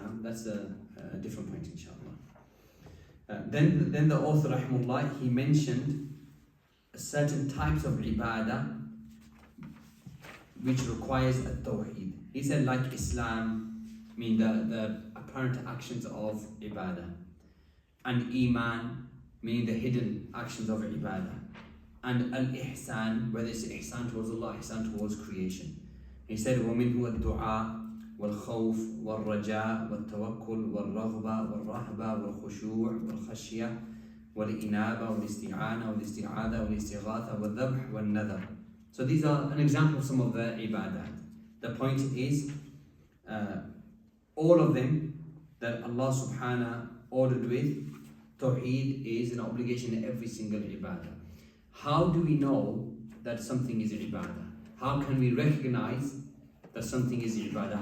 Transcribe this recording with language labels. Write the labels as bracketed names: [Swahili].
[English] Now that's a different point inshallah. Then the author rahimahullah, he mentioned certain types of ibadah which requires a tawheed. He said like Islam, mean the apparent actions of ibadah, and Iman, meaning the hidden actions of ibadah, and Al-Ihsan, whether it's ihsan towards Allah, ihsan towards creation. He said [Arabic] وَمِنْهُ الدُّعَاء والخوف والرجاء والتوكل والرغبة والرهبة والخشوع والخشية والإنابة والاستعانة والاستعاذة والاستغاثة والذبح والنذر. [English] So these are an example of some of the ibadat. The point is, all of them that Allah subhanahu ordered with, Tawheed is an obligation in every single ibadah. How do we know that something is ibadah? How can we recognize that something is ibadah?